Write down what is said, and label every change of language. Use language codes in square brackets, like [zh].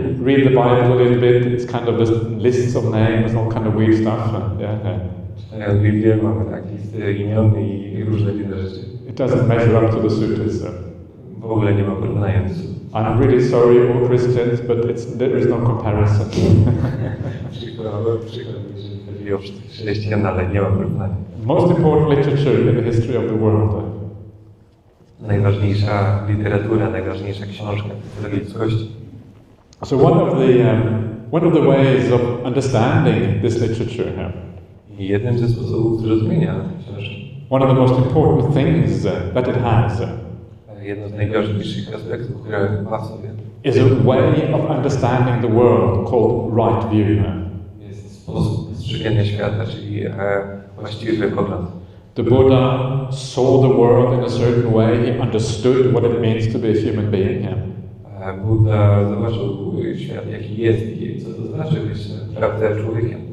[en] You read the Bible a little bit, it's kind of just lists of names, all kind of weird stuff. [pl] Czytając Biblię mamy tak listy imion i różne inne rzeczy. [en] It doesn't measure up to the sutras. [pl] W ogóle nie ma porównania. [en] I'm really sorry, all Christians, but there is no comparison. [pl] Przykład, że chodzi o chrześcijan, ale nie ma porównania. [en] Most important literature in the history of the world. [pl] Najważniejsza literatura, najważniejsza książka w historii ludzkości. [en] So one of the ways of understanding this literature. [pl] I jednym ze sposobów zrozumienia tej książki. [en] One of the most important things that it has. [pl] Jedno z najważniejszych aspektów, które ma w sobie. [en] Is a way of understanding the world called right view. [pl] Jest sposób postrzegania świata, czyli właściwy pogląd. [en] The Buddha saw the world in a certain way. He understood what it means to be a human being. [pl] Buddha zobaczył świat, jaki jest i co to znaczy być naprawdę człowiekiem.